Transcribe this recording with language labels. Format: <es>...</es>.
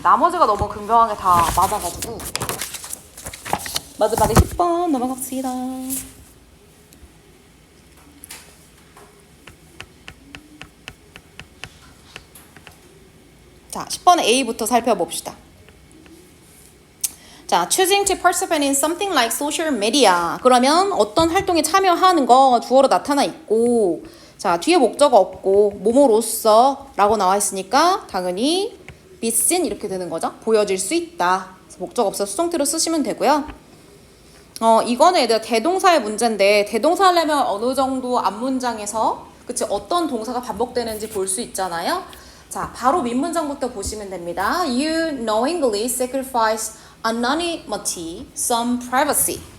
<ko>나머지가 너무 근명하게 다 맞아가지고. 마지막에 10번 넘어갑시다. 자, 10번의 A부터 살펴봅시다.</ko> <en>자, choosing to participate in something like social media.</en> <ko>그러면 어떤 활동에 참여하는 거 주어로 나타나 있고, 자, 뒤에 목적 없고 뭐뭐로써 라고 나와 있으니까 당연히 be seen 이렇게 되는 거죠. 보여질 수 있다. 목적 없어 수동태로 쓰시면 되고요. 이거는 얘들 대동사의 문제인데, 대동사 하려면 어느 정도 앞문장에서 그치 어떤 동사가 반복되는지 볼 수 있잖아요. 자, 바로 윗문장부터 보시면 됩니다.</ko> <en>You knowingly sacrifice anonymity, some privacy.</en>